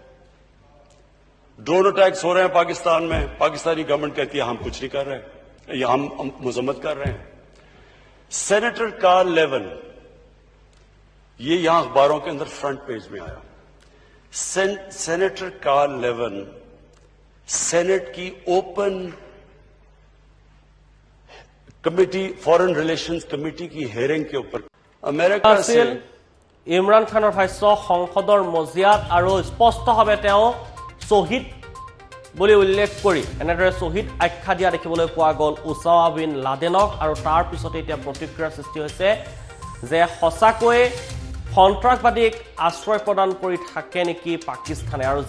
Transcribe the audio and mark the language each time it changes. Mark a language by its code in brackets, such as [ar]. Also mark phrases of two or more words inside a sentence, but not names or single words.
[hi] हो रहे हैं पाकिस्तान में [en] Pakistani government [hi] कहती है हम कुछ नहीं कर रहे या हम मजम्मत कर रहे हैं सेनेटर कार्ल लेवन ये यहां अखबारों के अंदर [en] front page [hi] में आया सेनेटर कार्ल लेवन सेनेट की [en] open committee foreign relations committee [hi] की हेयरिंग के ऊपर अमेरिका से [as] ইমৰান খানৰ ভাষ্য সংসদৰ মজিয়াত আৰু স্পষ্টভাৱে তেওঁ শহীদ বুলি উল্লেখ কৰি এনেদৰে শহীদ আখ্যা দিয়া দেখিবলৈ পোৱা গল উসামা বিন লাদেনক আৰু তাৰ পিছতে এতিয়া প্ৰতিক্ৰিয়াৰ সৃষ্টি হৈছে যে সঁচাকৈ সন্ত্ৰাসবাদীক আশ্ৰয় প্ৰদান কৰি থাকে নেকি পাকিস্তানে আৰু